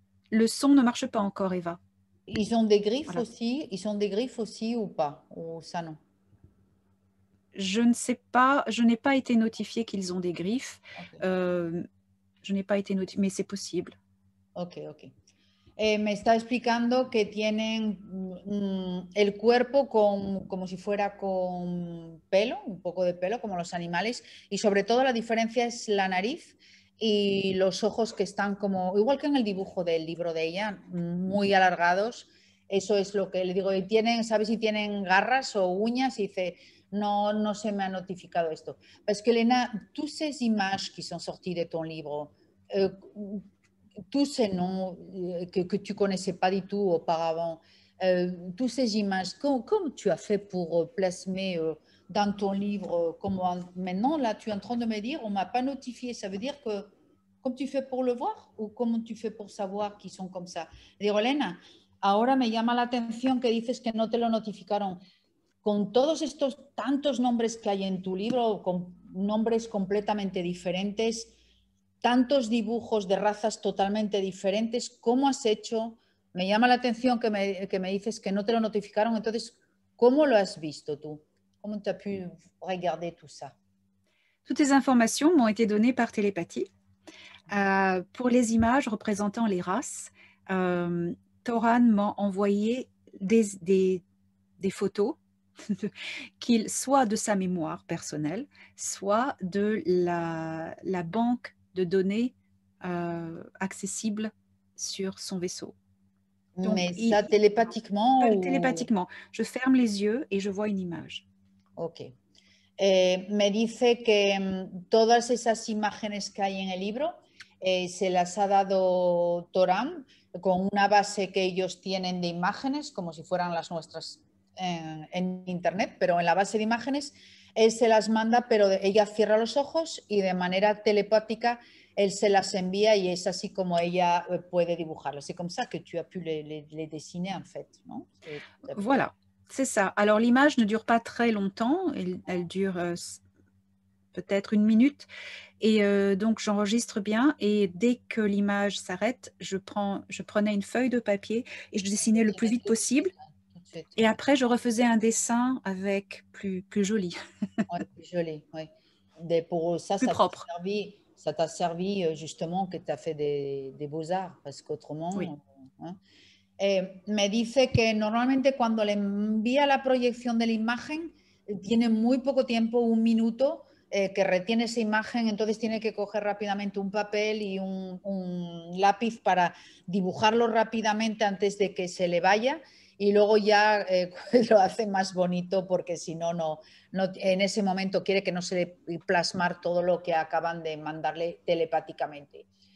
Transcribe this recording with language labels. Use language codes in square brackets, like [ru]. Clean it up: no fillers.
[fr] Le son ne marche pas encore, Eva. Ils ont des griffes Voilà. aussi, ils ont des griffes aussi ou pas? Ou ça non? Je ne sais pas, je n'ai pas été notifiée qu'ils ont des griffes. Ok, Je n'ai pas été notifiée, mais c'est possible. ok. Ok. [es] Me está explicando que tienen el cuerpo como si fuera con pelo, un poco de pelo, como los animales, y sobre todo la diferencia es la nariz y los ojos que están como, igual que en el dibujo del libro de ella, muy alargados. Eso es lo que le digo. Y tienen, ¿sabes si tienen garras o uñas? Y dice, no, no se me ha notificado esto. [fr] Parce que Elena, toutes ces images qui sont sorties de ton livre, tous ces noms que tu connaissais pas du tout auparavant, toutes ces images, comment tu as fait pour plasmer dans ton livre maintenant, là, tu es en train de me dire, on m'a pas notifié, ça veut dire que, [es] ¿cómo [fr] tu fais pour le voir ou comment tu fais pour savoir qu'ils sont comme ça? [es] Digo, Elena, ahora me llama la atención que dices que no te lo notificaron. Con todos estos tantos nombres que hay en tu libro, con nombres completamente diferentes, tantos dibujos de razas totalmente diferentes, ¿cómo has hecho? Me llama la atención que me dices que no te lo notificaron, entonces, ¿cómo lo has visto tú? ¿Cómo te has [fr] pu regarder tout ça? Toutes les informations m'ont été données par télépathie. Pour les images représentant les races, Toran m'a envoyé des photos, soit de sa mémoire personnelle, soit de la banque de données accessible sur son vaisseau. Donc, Mais ça télépathiquement ou... télépathiquement, je ferme les yeux et je vois une image. Ok. [es] Me dice que todas esas imágenes que hay en el libro se las ha dado Toram con una base que ellos tienen de imágenes, como si fueran las nuestras en Internet, pero en la base de imágenes él se las manda, pero ella cierra los ojos y de manera telepática él se las envía y es así como ella puede dibujarlas. [fr] C'est comme ça que tu as pu les dessiner en fait, ¿no? Voilà, c'est ça. Alors l'image ne dure pas très longtemps, elle dure peut-être 1 minute. Et donc, j'enregistre bien et dès que l'image s'arrête, je prenais une feuille de papier et je dessinais le plus vite possible. Et après, je refaisais un dessin avec plus joli. Ouais, plus joli, oui. Pour ça, Plus propre. Ça t'a servi justement que tu as fait des beaux-arts, parce qu'autrement... Oui. ¿eh? [es] Me dice que normalmente cuando le envía la proyección de la imagen, tiene muy poco tiempo, 1 minuto, que retiene esa imagen, entonces tiene que coger rápidamente un papel y un lápiz para dibujarlo rápidamente antes de que se le vaya y luego ya lo hace más bonito porque si no, no, en ese momento quiere que no se le plasmar todo lo que acaban de mandarle telepáticamente.